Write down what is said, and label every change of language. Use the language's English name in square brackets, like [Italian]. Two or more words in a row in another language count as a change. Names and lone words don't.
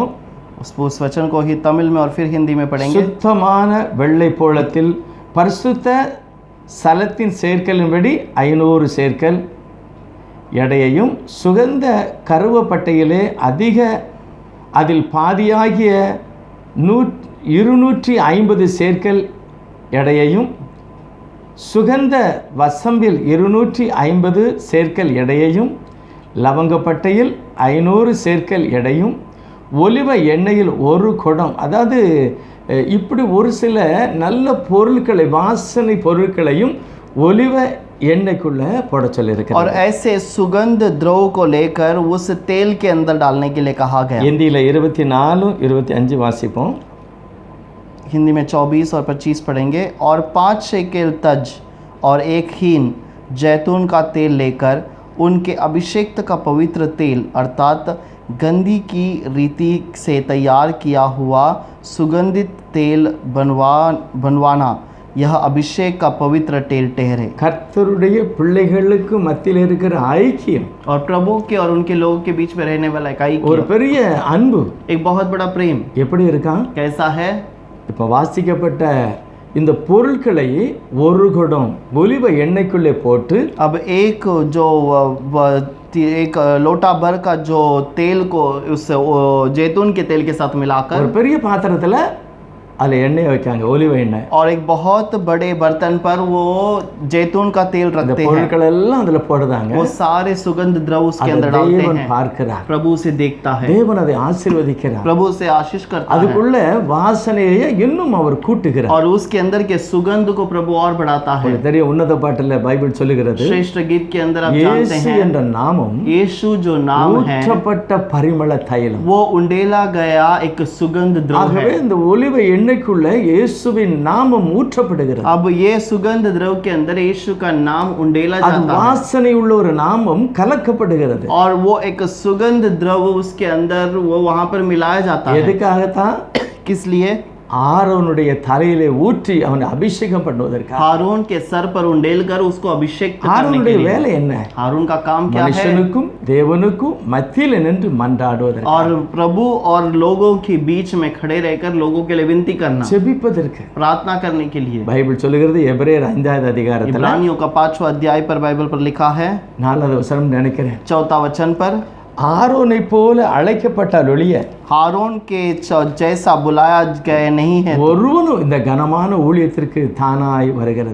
[Hindi] उस वचन को ही तमिल में और फिर हिंदी में पढ़ेंगे। [Tamil] சுத்தமான வெள்ளை போளத்தில் பரிசுத்த சலத்தின் சேர்க்கலின்படி 500 சேர்க்கல் எடையையும், சுகந்த கருவப்பட்டையிலே அதில் பாதியாகிய 250 சேர்க்கல் எடையையும், சுகந்த வசம்பில் 250 சேர்க்கல் எடையையும், லவங்கப்பட்டையில் 500 சேர்க்கல் எடையும், ஒலிவ எண்ணெயில் 1 குடம். அதாவது இப்படி ஒரு சில நல்ல பொருட்களை, வாசனை பொருட்களையும் ஒலிவ எண்ணெய்க்குள்ள போட சொல்லியிருக்கிறார். [Hindi] और ऐसे सुगंध द्रव को लेकर उस तेल के अंदर डालने के लिए कहा गया। [Tamil] हिंदीல 24 25 வாசிப்போம். [Hindi] हिंदी में 24 और 25 पढ़ेंगे। और 5 शेकेल तज और 1 हीन जैतून का तेल लेकर उनके अभिषेक का पवित्र तेल अर्थात गंधी की रीति से तैयार किया हुआ सुगंधित तेल बनवाना, यह अभिषेक का पवित्र तेल ठहरे। [Tamil] கர்த்தருடைய பிள்ளைகளுக்கு மத்தியில் இருக்கிற ஐக்கியம், [Hindi] और प्रभु के और उनके लोगों के बीच में रहने वाला एक ऐक्य, [Tamil] ஒரு பெரிய அன்பு, [Hindi] एक बहुत बड़ा प्रेम [Tamil] எப்படி இருக்கான்? [Hindi] कैसा है? [Tamil] இப்போ வாசிக்கப்பட்ட இந்த பொருட்களை 1 குடம் ஒலிவ எண்ணெய்க்குள்ளே போட்டு, [Hindi] अब एक लोटा भर का जो तेल को उस जैतून के तेल के साथ मिलाकर [Tamil] ஒரு பெரிய பாத்திரத்துல அதில் எண்ணெய் வைக்காங்க, ஒலிவ எண்ணெய். [Hindi] और एक बहुत बड़े बर्तन पर वो जैतून का तेल [Tamil] அந்த [Hindi] रखते हैं। [Tamil] பொருட்கள் எல்லாம் அதுல போடுறாங்க. [Hindi] वो सारे सुगंध द्रव उसके [Tamil] அதை [Hindi] अंदर डालते [Tamil] தேவன் [Hindi] हैं। [Tamil] பார்க்கிறார், [Hindi] प्रभु उसे देखता है, [Tamil] தேவன் அதை ஆசீர்வதிக்கிறார், [Hindi] प्रभु उसे आशीष करता है [Tamil] அதுக்குள்ள வாசனையை இன்னும் அவர் கூட்டுகிறார். [Hindi] और उसके अंदर के सुगंध को प्रभु और बढ़ाता है। [Tamil] உங்களுக்கு தெரியும், உன்னத பாட்டுல பைபிள் சொல்லுகிறது, [Hindi] श्रेष्ठ गीत के अंदर आप जानते [Tamil] இயேசு [Hindi] हैं, [Tamil] என்ற நாமம் [Hindi] यीशु जो नाम है [Tamil] ஊற்றப்பட்ட பரிமள தைலம். [Hindi] वो उंडेला गया एक सुगंध द्रव [Tamil] ஆகவே [Hindi] है। [Tamil] இந்த ஒலிவ எண்ணெய்க்குள்ள இயேசுவின் நாமம் ஊற்றப்படுகிறது. [Hindi] अब ये सुगंध द्रव के अंदर यीशु का नाम उंडेला [Tamil] அது [Hindi] जाता है [Tamil] வாசனை உள்ள ஒரு நாமம் கலக்கப்படுகிறது. [Hindi] और वो एक सुगंध द्रव उसके अंदर वो वहां पर मिलाया जाता है। [Tamil] எதுக்காகத்தான்? [Hindi] किस लिए? [Tamil] ஆரோனுடைய தலையிலே ஊற்றி அவனை அபிஷேகம் பண்ணுவதற்காக. [Hindi] हारून के सर पर उंडेल कर उसको अभिषेक करने के [Tamil] ஆரோனுடைய [Hindi] लिए। [Tamil] வேலை என்ன? [Hindi] हारून का काम क्या है? [Tamil] மனுஷனுக்கும் தேவனுக்கும் மத்தியில் நின்று மன்றாடுவதற்கு, [Hindi] और प्रभु और लोगों के बीच में खड़े रहकर लोगों के लिए विनती करना, [Tamil] ஜெபிப்பதற்கு. [Hindi] प्रार्थना करने के लिए। [Tamil] பைபிள் சொல்லுகிறது, எபிரேயர் 5வது அதிகாரத்துல [Hindi] इब्रानियों का 5वां अध्याय पर बाइबल पर लिखा है, [Tamil] 4வது வசனம் நினைக்கிறேன், [Hindi] 4वां वचन पर, [Tamil] ஆரோனை போல அழைக்கப்பட்டால் ஒழிய [Hindi] हारून के जैसा बुलाया गए नहीं है [Tamil] ஒருவனும் இந்த கனமான ஊழியத்திற்கு தானாய் வருகிறது.